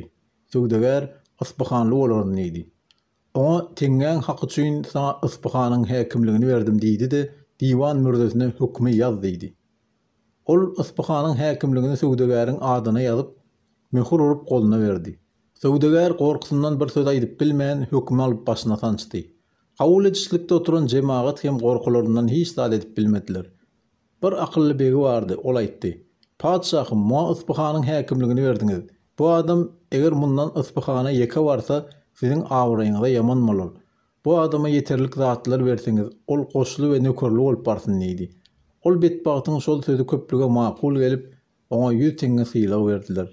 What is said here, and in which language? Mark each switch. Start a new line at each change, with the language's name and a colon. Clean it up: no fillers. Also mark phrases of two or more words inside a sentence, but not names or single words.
Turkmen: Söwdegar Asbahanly bolaryn diýdi. Oňa teňgäň haky üçin sana Asbahanyň häkimligini berdim diýdi de diwan mürdesine hukmy ýaz diýdi. Ol Asbahanyň häkimligini söwdegäriň adyna ýazyp, möhür urup goluna berdi. Söwdegar gorkusyndan bir söz aýdyp bilmän hukmy alyp başyna sançdy. Kabul etişlikde oturan jemaat hem gorkularyndan hiç dal edip bilmediler. Bir akıllı begi vardı, ol aýtdy. Padşahym, muňa Asbahanyň häkimligini berdiňiz. Bu adam eger mundan Asbahana ýeke barsa, siziň awraýyňyza ýaman bolar. Bu adama ýeterlik zatlar berseňiz, ol goşly we nökerli bolup barsyn diýdi. Ol betbagtyň şol sözi köplüge makul gelip, oňa 100 teňe syýlag berdiler.